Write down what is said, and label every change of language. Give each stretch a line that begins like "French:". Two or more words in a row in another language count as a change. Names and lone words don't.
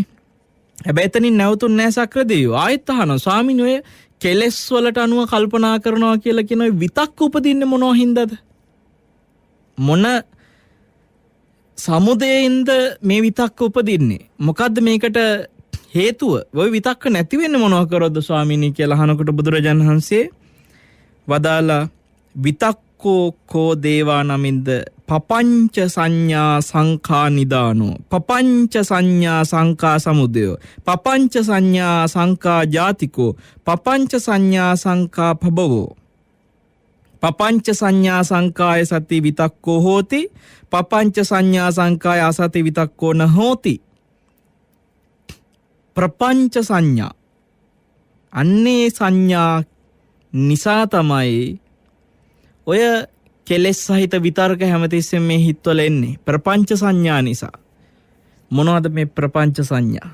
Sinhala: හැබැයි එතනින් නැවතුන්නේ නැහැ සක්‍ර දෙවියෝ. ආයෙත් අහනවා ස්වාමීන් ඔය කෙලෙස් වලට අනුව කල්පනා කරනවා කියලා කියන ඔය විතක්ක උපදින්නේ මොනවා හින්දාද? මොන සමුදයෙන්ද මේ විතක්ක උපදින්නේ? මොකද්ද මේකට හේතුව? ඔය විතක්ක නැති වෙන්නේ මොනවා කරොත්ද ස්වාමීනි කියලා අහනකොට බුදුරජාණන් වහන්සේ වදාලා
Pali: විතක්කෝ කෝ දේවා නමින්ද පපංච සංඥා සංඛා නිදානෝ පපංච සංඥා සංඛා සමුදයෝ පපංච සංඥා සංඛා ජාතිකෝ පපංච සංඥා සංඛා භවෝ. පපංච සංඥා සංකාය සති විතක්කෝ හෝති පපංච සංඥා සංකාය අසති විතක්කෝ න හෝති.
Sinhala: ප්‍රපංච සංඥා අන්නේ සංඥා නිසා තමයි ඔය කෙලෙස් සහිත විතර්ක හැමතිස්සෙම මේ හිත්වල එන්නේ. ප්‍රපංච සංඥා නිසා. මොනවද මේ ප්‍රපංච සංඥා?